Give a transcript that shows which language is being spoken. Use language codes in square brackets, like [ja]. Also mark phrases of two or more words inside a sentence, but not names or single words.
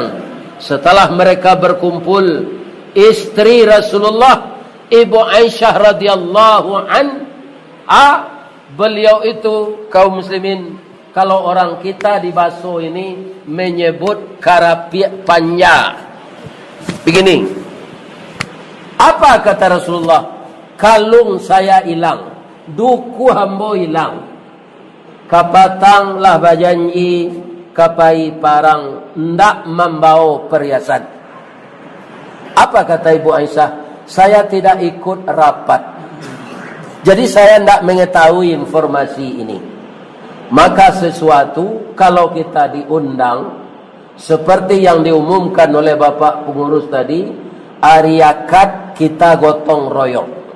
[id] Setelah mereka berkumpul, istri Rasulullah, Ibu Aisyah radhiyallahu beliau itu kaum muslimin, kalau orang kita di Baso ini menyebut [min] karapiak panja. [id] Begini, apa kata Rasulullah? Kalung saya hilang, [min] duku hambo hilang, kapatang lah bajanji kapai parang ndak membawa perhiasan. [id] Apa kata Ibu Aisyah? Saya tidak ikut rapat, jadi saya tidak mengetahui informasi ini. Maka sesuatu kalau kita diundang seperti yang diumumkan oleh Bapak pengurus tadi, hari akad kita gotong royong.